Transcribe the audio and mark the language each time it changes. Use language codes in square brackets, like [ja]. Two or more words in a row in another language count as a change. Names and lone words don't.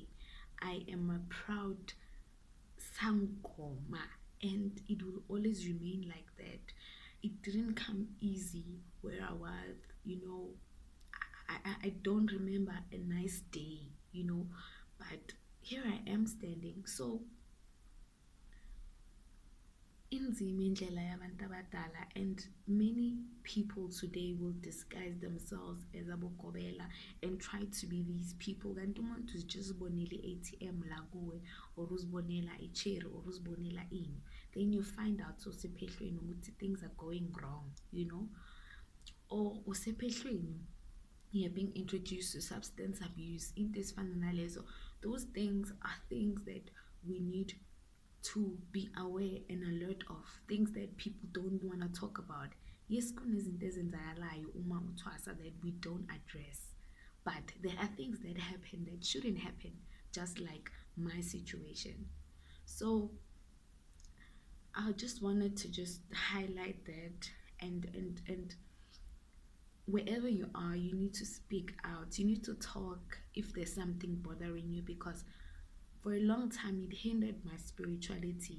[en] I am a proud Sangoma, and it will always remain like that. It didn't come easy where I was, you know. I don't remember a nice day, you know, but here I am standing. [zu] So inzima indlela yabantu abadala, [en] and many people today will disguise themselves as abogobela and try to be these people. [zu] Kanti umuntu uzibonela i-ATM la kuwe, or uzibonela i-cherry, or uzibonela ini. [en] Then you find out [zu] usephehlweni ukuthi [en] things are going wrong, you know, or usephehlweni you're being introduced to substance abuse, [zu] into ezifana nalezo. [en] Those things are things that we need to be aware and alert of, things that people don't want to talk about. Yes, [zu] kunezinto ezenzakalayo uma uthwasa [en] that we don't address, but there are things that happen that shouldn't happen, just like my situation. So I just wanted to just highlight that, and wherever you are, you need to speak out, you need to talk if there's something bothering you, because for a long time it hindered my spirituality.